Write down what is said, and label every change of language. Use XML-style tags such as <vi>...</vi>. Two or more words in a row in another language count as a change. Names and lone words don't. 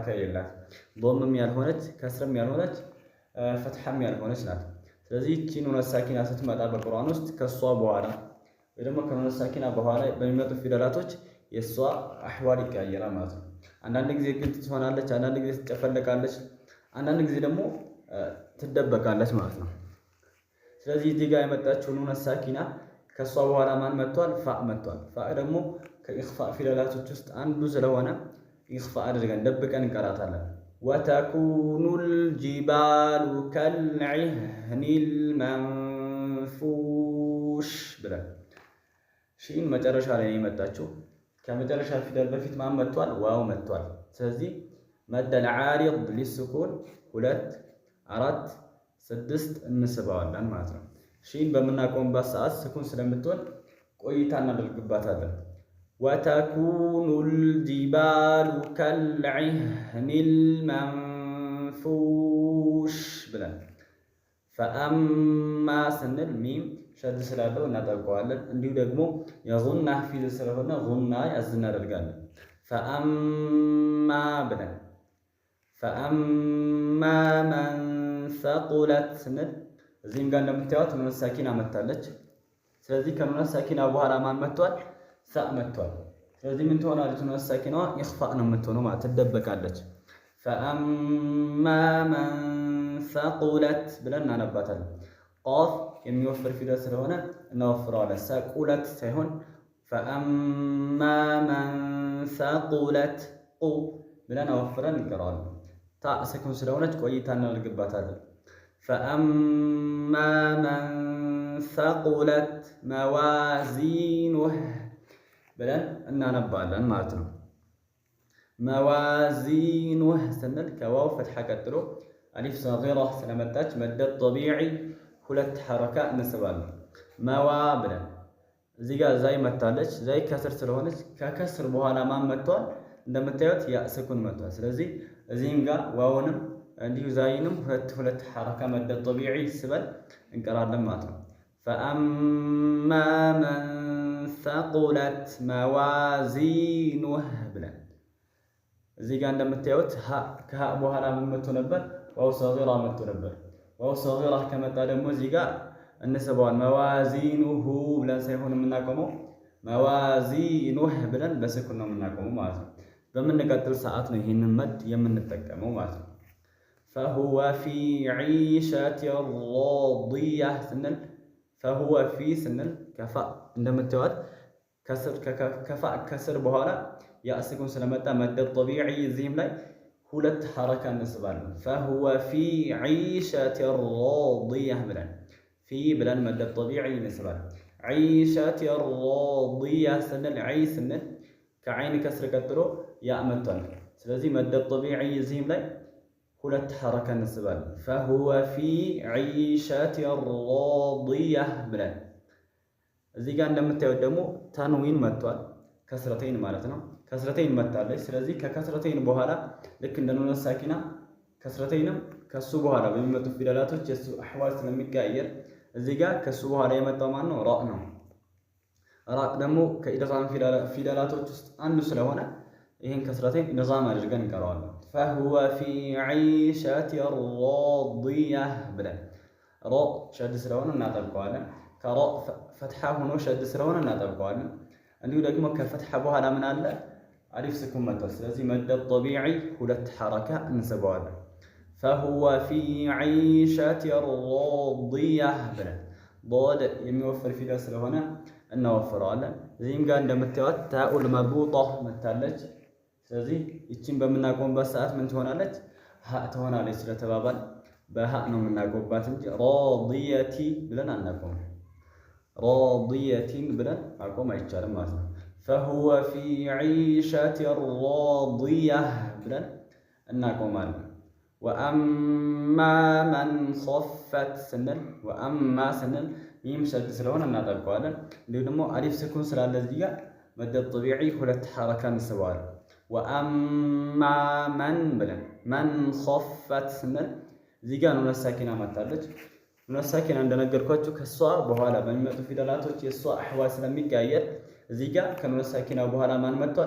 <am>የላት ዶምም ያልሆነች ከስርም ያልሆነች ፈትሐም ያልሆነች ናት። ስለዚህ እቺ ኑነት ሳኪና ስትመጣ በቁርአን ውስጥ ከሷ በኋላ ወይ ደግሞ ከኑነት ሳኪና በኋላ በሚመጡ ፊደላቶች የሷ አህዋል ይቀያየራል ማለት ነው። አንዳንድ ጊዜ ግን ትሆናለች፣ አንዳንድ ጊዜ ትጨፈለቃለች፣ አንዳንድ ጊዜ ደግሞ ትደበቃለች ማለት ነው። ስለዚህ እዚህ ጋር የመጣችው ኑነት ሳኪና ከሷ በኋላ ማን መጥቷል? ፋእ መጥቷል። ፋእ ደግሞ ከኢኽፋእ ፊደላቶች ውስጥ አንዱ ስለሆነ ኢኽፋእ አድርገን ደብቀን እንቀራታለን።</am> <ar>وتكون الجبال كالعهن المنفوش</ar> <am>ብለን ሺን መጨረሻ ላይ የመጣችው ከመጨረሻ ፊደል በፊት ማን መጥቷል? ዋው መጥቷል። ስለዚህ መደል ዓሪድ ሊስኩን 2 4 6 እንስባዋለን ማለት ነው። ሺን በምናቆምባት ሰዓት ስኩን ስለምትሆን ቆይታ እናደርግባታለን።</am> <ar>وتكون الجبال كالعهن</ar> <am>المنفوش ብለን فأما ስንል ሚም ሸድ ስላለው እናጠብቀዋለን። እንዲሁ ደግሞ የጉና ፊደል ስለሆነ ጉና ያዝ እናደርጋለን። فأما ብለን</am> <ar>فأما من ثقلت</ar> <am>ስንል እዚህም ጋር እንደምታዩት ኑን ሳኪና መታለች። ስለዚህ ከኑን ሳኪና በኋላ ማን መጥቷል? ሳ መጥቷል። ስለዚህ ምን ትሆናለች? ኑን ሳኪናዋ ኢኽፋእ ነው የምትሆነው ማለት ትደበቃለች።</am> <ar>فأما من ثقلت</ar> <am>ብለን እናነባታለን። ቃፍ የሚወፍር ፊደል ስለሆነ እናወፍረዋለን። ሰቁለት ሳይሆን</am> <ar>فأما من ثقلت</ar> <am>ቁ ብለን አወፍረን እንቀራዋለን። ታ ስኩን ስለሆነች ቆይታ እናደርግባታለን።</am> <ar>فأما من ثقلت موازينه</ar> <am>ብለን እናነባለን ማለት ነው። موازينه ስንል ከዋው ፈትሐ ቀጥሎ አሊፍ ሰጊራ ስለመጣች መደድ ጠቢዒ 2 ሐረካ እንስባለን። መዋ ብለን እዚህ ጋር ዛይ መታለች። ዛይ ከስር ስለሆነች ከከስር በኋላ ማን መጥቷል? እንደምታዩት ያ ስኩን መጥቷል። ስለዚህ እዚህም ጋር ዋውንም እንዲሁ ዛይንም 2 ሐረካ መደድ ጠቢዒ ስበል እንቀራለን ማለት ነው።</am> <ar>فأما من ثقلت موازينه</ar> <am>ብለን እዚህ ጋር እንደምታዩት ከሃ በኋላ ምን መጥቶ ነበር? ዋው ሰጊራ መጥቶ ነበር። ዋው ሰጊራ ከመጣ ደግሞ እዚህ ጋር እንስበዋል። መዋዚኑሁ ብለን ሳይሆን የምናቆመው መዋዚኑህ ብለን በስኩን ነው የምናቆመው ማለት ነው። በምንቀጥል ሰዓት ነው ይህንን መድ የምንጠቀመው ማለት ነው።</am> <ar>فهو في عيشة راضية</ar> <am>ስንል</am> <ar>فهو في</ar> <am>ስንል ከፋ እንደምታዩት ከፋ ከስር በኋላ ያ ስኩን ስለመጣ መደድ ጠቢዒ እዚህም ላይ 2 ሐረካ እንስባለን።</am> <ar>فهو في عيشة راضية</ar> <am>ብለን ፊ ብለን መደድ ጠቢዒ እንስባለን።</am> <ar>عيشة راضية</ar> <am>ስንል ዐይ ስንል ከዐይን ከስር ቀጥሎ ያ መጥቷል። ስለዚህ መደድ ጠቢዒ እዚህም ላይ 2 ሐረካ እንስባለን።</am> <ar>فهو في عيشة راضية</ar> <am>ብለን እዚህ ጋር እንደምታዩት ደግሞ ተንዊን መጥቷል። ከስረተይን ማለት ነው። ከስረተይን መጣለች። ስለዚህ ከከስረተይን በኋላ ልክ እንደ ኑን ሳኪና ከስረተይንም ከሱ በኋላ በሚመጡ ፊደላቶች የሱ አህዋል ስለሚቀያየር እዚህ ጋር ከሱ በኋላ የመጣው ማን ነው? ራእ ነው። ራእ ደግሞ ከኢድጋም ፊደላቶች ውስጥ አንዱ ስለሆነ ይሄን ከስረተይን ኢድጋም አድርገን እንቀራዋለን።</am> <ar>فهو في عيشة راضية</ar> <am>ብለን ራ ሸድ ስለሆነ እናጠብቀዋለን። ከራ ፈትሐ ሆኖ ሸድ ስለሆነ እናጠብቀዋለን። እንዲሁ ደግሞ ከፈትሐ በኋላ ምን አለ? አሊፍ ስኩን መጥቷል። ስለዚህ መደድ ጠቢዒ 2 ሐረካ እንስበዋለን።</am> <ar>فهو في عيشة راضية</ar> <am>ብለን ضاد የሚወፍር ፊደል ስለሆነ እናወፍረዋለን። እዚህም ጋር እንደምታዩት ታኡል መርቡጣ መታለች። ስለዚህ ይቺን በምናቆምበት ሰዓት ምን ትሆናለች? ሀ ትሆናለች ስለተባባል በሀ ነው የምናቆምባት እንጂ ራዲየቲ ብለን አናቆም። ራዲየቲን ብለን ማቆም አይቻልም ማለት ነው።</am> <ar>فهو في عيشة راضية</ar> <am>ብለን እናቆማለን።</am> <ar>وأما من خفت</ar> <am>ስንል ወአማ ስንል ሚም ሸድ ስለሆነ እናጠብቀዋለን። እንዲሁ ደግሞ አሊፍ ስኩን ስላለ እዚህ ጋር መደድ ጠቢዒ 2 ሐረካ እንስበዋለን። ወአማ መን ብለን መን ኸፈት ስንል እዚህ ጋር ኑን ሳኪና መታለች። ኑን ሳኪና እንደነገርኳችሁ ከሷ በኋላ በሚመጡ ፊደላቶች የሷ አህዋል ስለሚቀያየር እዚህ ጋር ከኑን ሳኪና በኋላ ማን መጥቷል?</am>